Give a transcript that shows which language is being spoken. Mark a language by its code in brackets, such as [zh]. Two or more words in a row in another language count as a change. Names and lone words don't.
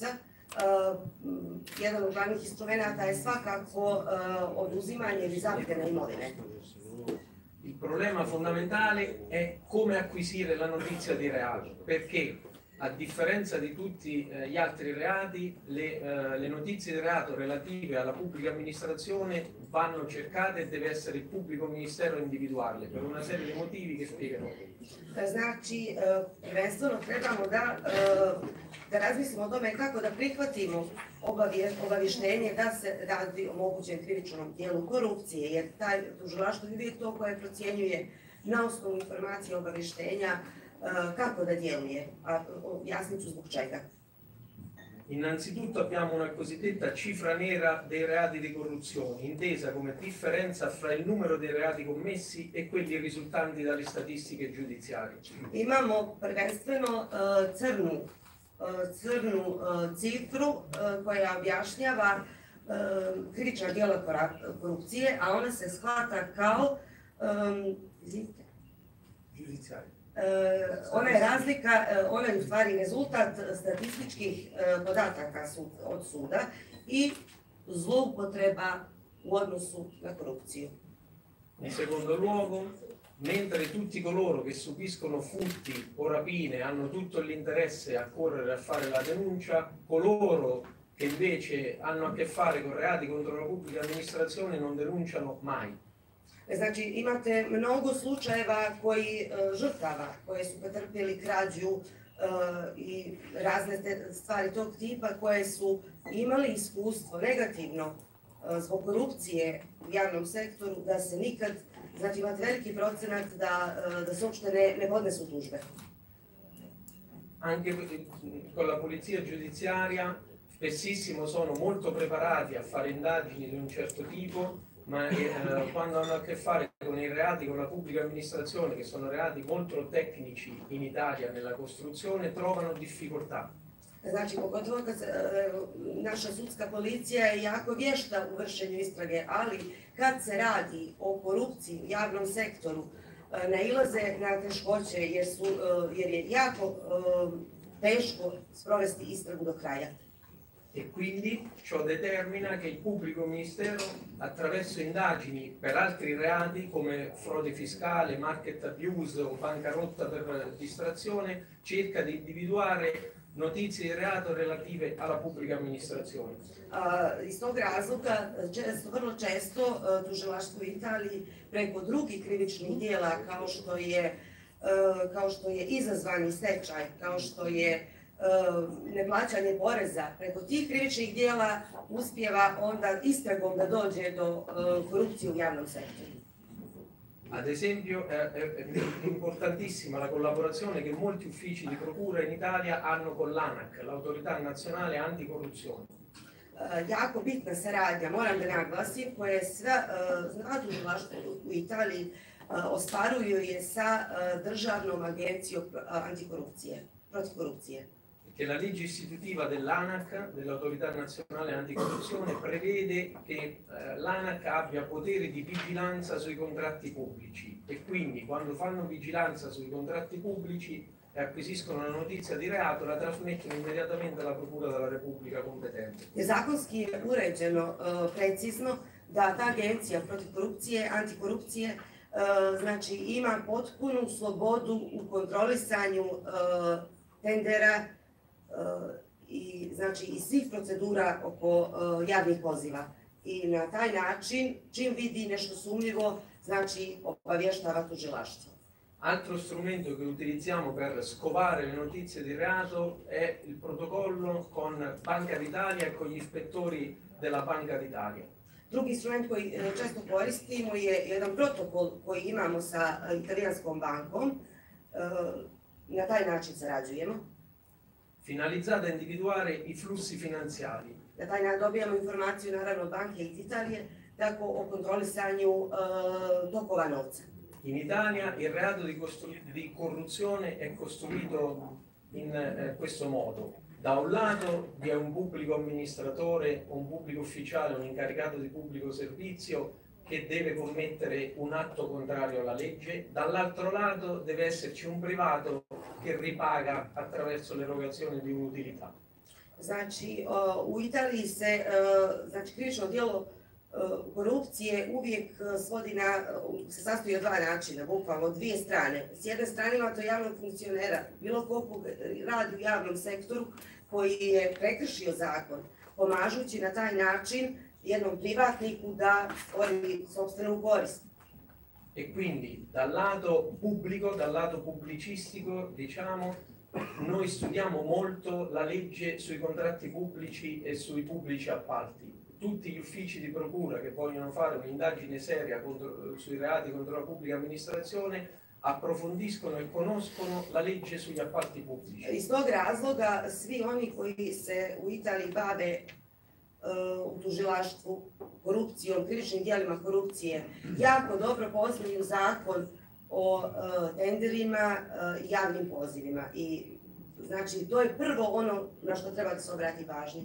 [bs] Jedan od glavnih instrumenta je svakako oduzimanje ili zapljena imovine. [it] Il problema fondamentale è come acquisire la notizia di reato, perché A differenza di tutti gli altri reati, le notizie di reato relative alla pubblica amministrazione vanno cercate e deve essere il pubblico ministero a individuarle per una serie di motivi che spiegherò. [bs] Znači, prvenstveno trebamo da razmislimo o tome kako da prihvatimo obavještenje da se radi o mogućem krivičnom dijelu korupcije, jer taj tužilaštvo je uvijek to koje procjenjuje na osnovu informacije obavještenja kako da djeluje, a objasnit ću zbog čega. [it] Innanzitutto abbiamo una cosiddetta cifra nera dei reati di corruzione, intesa come differenza fra il numero dei reati commessi e quelli risultanti dalle statistiche giudiziarie. [bs] Imamo prvenstveno crnu cifru koja objašnjava krivična djela korupcije, a ona se shvata kao ona je razlika, ona je u stvari rezultat statističkih podataka od suda i zloupotreba u odnosu na korupciju. [it] In secondo luogo, mentre tutti coloro che subiscono furti o rapine hanno tutto l'interesse a correre a fare la denuncia, coloro che invece hanno a che fare con reati contro la pubblica amministrazione non denunciano mai. [bs] Znači, imate mnogo slučajeva žrtava koje su pretrpjeli krađu i razne stvari tog tipa koje su imali iskustvo negativno zbog korupcije u javnom sektoru, da se nikad, znači imate veliki procenat da se uopšte ne podnesu tužbe. [it] Anche con la polizia giudiziaria spessissimo sono molto preparati a fare indagini di un certo tipo, ma quando hanno a che fare con i reati con la pubblica amministrazione, che sono reati molto tecnici in Italia nella costruzione, trovano difficoltà. [bs] Znači, pogotovo kad naša sudska policija je jako vješta u vršenju istrage, ali kad se radi o korupciji u javnom sektoru, nailaze na teškoće jer je jako teško sprovesti istragu do kraja. [it] E quindi ciò determina che il pubblico ministero, attraverso indagini per altri reati come frode fiscale, [en] market abuse [it] o bancarotta per distrazione, cerca di individuare notizie di reato relative alla pubblica amministrazione. [bs] Iz tog razloga, vrlo često tužilaštvo u Italiji preko drugih krivičnih djela kao što je izazvani stečaj, kao što je neplaćanje poreza, preko tih krivičnih djela uspijeva onda istragom da dođe do korupcije u javnom sektoru. [it] Ad esempio è importantissima la collaborazione che molti uffici di procura in Italia hanno con l'ANAC, l'Autorità Nazionale Anticorruzione. [bs] Jako bitna saradnja, moram da naglasim, koje sva tužilaštva u Italiji ostvaruju je sa Državnom agencijom antikorupcije, protiv korupcije. [it] Che la legge istitutiva dell'ANAC, dell'Autorità Nazionale Anticorruzione, prevede che l'ANAC abbia poteri di vigilanza sui contratti pubblici e quindi quando fanno vigilanza sui contratti pubblici e acquisiscono una notizia di reato la trasmettono immediatamente alla Procura della Repubblica competente. [bs] Zakonski je uređeno precizno da ta agencija protiv korupcije, antikorupcije, znači ima potpunu slobodu u kontrolisanju tendera i znači i svih procedura oko javnih poziva. I na taj način, čim vidi nešto sumnjivo, znači obavještava tužilaštvo. [it] Altro strumento che utilizziamo per scovare le notizie di reato è il protocollo con Banca d'Italia e con gli ispettori della Banca d'Italia. [bs] Drugi instrument koji često koristimo je jedan protokol koji imamo sa italijanskom bankom. Na taj način sarađujemo. [it] Finalizzata a individuare i flussi finanziari. [bs] Na taj način dobijamo informaciju naravno od banke iz Italije, tako o kontrolisanju tokova novca. [it] In Italia il reato di corruzione è costruito in questo modo. Da un lato vi è un pubblico amministratore, un pubblico ufficiale, un incaricato di pubblico servizio che deve commettere un atto contrario alla legge, dall'altro lato deve esserci un privato che ripaga attraverso l'erogazione di un'utilità. [bs] Znači, u Italiji se, znači, krivično djelo korupcije uvijek se sastoji od dva načina, bukvalno dvije strane. S jedne strane imate javnog funkcionera, bilo koliko radi u javnom sektoru koji je prekršio zakon, pomažući na taj način jednom privatniku da stvori sopstvenu korist. [it] E quindi dal lato pubblico, dal lato pubblicistico, diciamo, noi studiamo molto la legge sui contratti pubblici e sui pubblici appalti. Tutti gli uffici di procura che vogliono fare un'indagine seria sui reati contro la pubblica amministrazione approfondiscono e conoscono la legge sugli appalti pubblici. [bs] Iz tog razloga svi oni koji se u Italiji bave u tužilaštvu korupcijom, krivičnim djelima korupcije, jako dobro poznaju zakon o tenderima i javnim pozivima. I znači to je prvo ono na što treba da se obrati pažnja.